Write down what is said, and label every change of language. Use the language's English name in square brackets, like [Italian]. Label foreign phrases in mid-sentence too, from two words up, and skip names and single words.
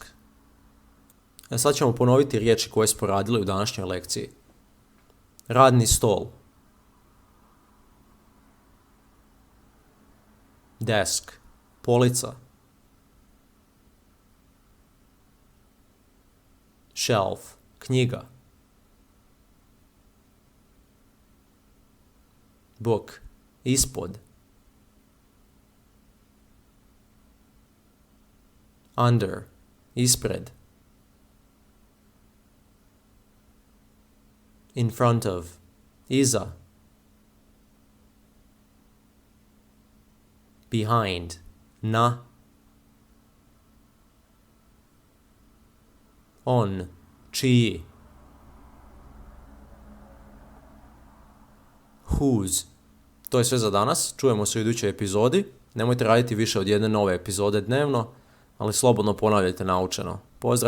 [Croatian] Sad ćemo ponoviti riječi koje smo radili u današnjoj lekciji. Radni stol. Desk. Polica. Shelf. Knjiga. [English] Book. [Croatian] Ispod. Under. Ispred. [English] In front of. [Croatian] Iza. Behind. Na. [English] On. [Croatian] Čiji. Whose. To je sve za danas. Čujemo se u idućoj epizodi. Nemojte raditi više od jedne nove epizode dnevno, ali slobodno ponavljajte naučeno.